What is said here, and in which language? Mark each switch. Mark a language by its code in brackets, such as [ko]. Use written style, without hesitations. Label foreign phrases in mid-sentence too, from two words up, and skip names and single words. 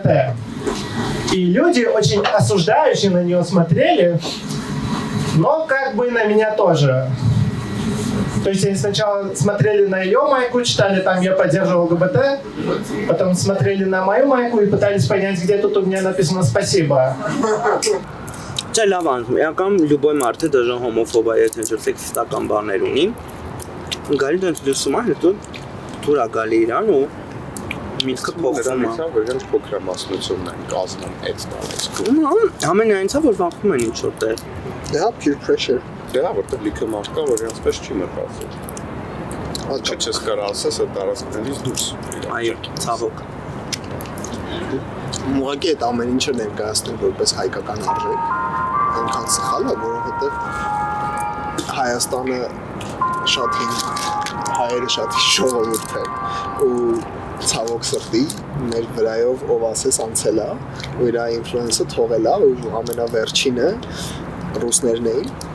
[ru] И люди очень осуждающие на нее смотрели, но как бы на меня тоже. То есть они сначала смотрели на ее майку, читали там «Я поддерживаю ЛГБТ», потом смотрели на мою майку и пытались понять, где тут у меня написано «Спасибо». [hy] Չէ, լավ անում, եկամ լյուբոյ մարդը դժան հոմոֆոբա եթե ինչ-որ սեքսիստական բաներ ունի, գալի դենց լուսում է, հետո թուր է գալի իրան ու միտքը փոխվում է։ Որ իրենց փոքրամասնությունն են կազմում այդ տարածքում։ Ամենայնից է որ վախում են ինչ որտեղ։ Դա [en] peer pressure։ [hy] Դա որտեղ լիքը մարդ կա, որ իրենց պես չի մտածել։ Չես կարող ասես այդ տարածքներից դուրս։ Այո, ցավոք։ Ուղղակի այդ ամեն ինչը ներկայացնում որպես հայկական արժեք, այնքան սխալ է, որովհետև Հայաստանը շատ հին հայերը շատ հին ժողովուրդ է ու ցավոք սրտի մեր վրայով ով ասես անցել է ու իր ինֆլուենսը թողել է ու ամենավերջինը ռուսներն էին